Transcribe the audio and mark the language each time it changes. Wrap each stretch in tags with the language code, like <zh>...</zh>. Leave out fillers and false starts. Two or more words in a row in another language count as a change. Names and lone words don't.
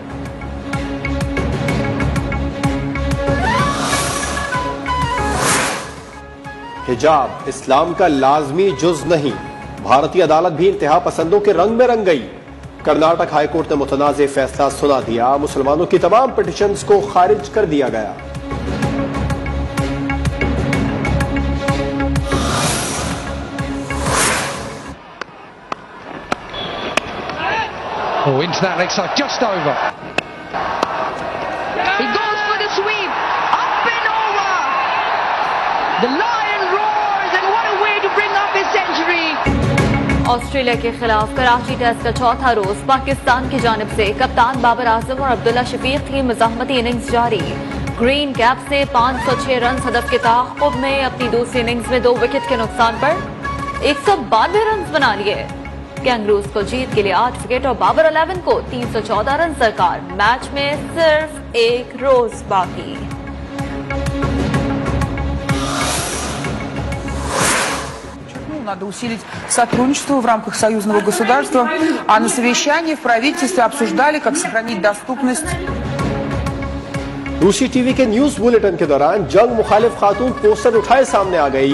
<ur>حجاب اسلام کا لازمی جز نہیں. بھارتی عدالت بھی انتہا پسندوں کے رنگ میں رنگ گئی. کرناٹک ہائی کورٹ نے متنازع فیصلہ سنا دیا. مسلمانوں کی تمام پٹیشنز کو خارج کر دیا گیا.</ur> <en>Oh, into that leg side, just over. He goes for the sweep, up and over. The lion roars, and what a way to bring up his century.</en> <ur>آسٹریلیا کے خلاف کراچی ٹیسٹ کا چوتھا روز پاکستان کی جانب سے کپتان بابر اعظم اور عبداللہ شفیق کی مزاحمتی اننگز جاری. گرین کیپ سے 506 رن ہدف کے تعاقب میں اپنی دوسری اننگز میں 2 وکٹ کے نقصان پر 192 رن بنا لیے. کینگروز کو جیت کے لیے 8 وکٹ اور بابر 11 کو 314 رن درکار. میچ میں صرف ایک روز باقی.</ur> <ru>Надо усилить сотрудничество в рамках союзного государства, а на совещании в правительстве обсуждали, как сохранить доступность.</ru> <ur>روسی ٹی وی کے</ur> <en>news bulletin</en> <ur>کے دوران جنگ مخالف خاتون پوسٹر اٹھائے سامنے آ گئے.</ur>